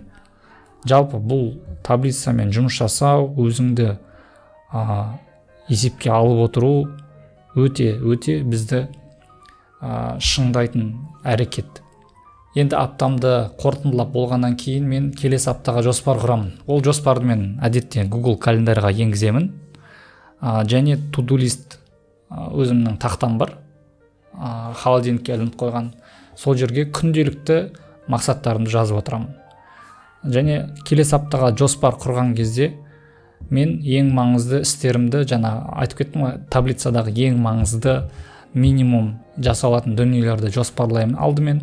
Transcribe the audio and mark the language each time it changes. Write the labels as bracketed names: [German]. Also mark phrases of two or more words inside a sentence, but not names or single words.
[Kazakh] Жалпы бұл таблицамен жұмыс жасау, өзіңді есепке алып отыру өте бізді шыңдайтын әрекет. Енді аптамды қорытындылап болғаннан кейін мен келесі аптаға жоспар құрамын. Ол жоспарды мен әдетте Google календарьға енгіземін. Және [English] to-do list [Kazakh] өзімнің тақтам бар. Холодильникке ілініп қойған. Сол жерге күнделікті мақсаттарымды жазып отырамын. Және келесі аптаға жоспар құрған кезде мен ең маңызды істерімді, жаңа айтып кеттім ғой, таблицадағы ең маңызды минимум жасалатын дүниелерді жоспарлаймын алдымен.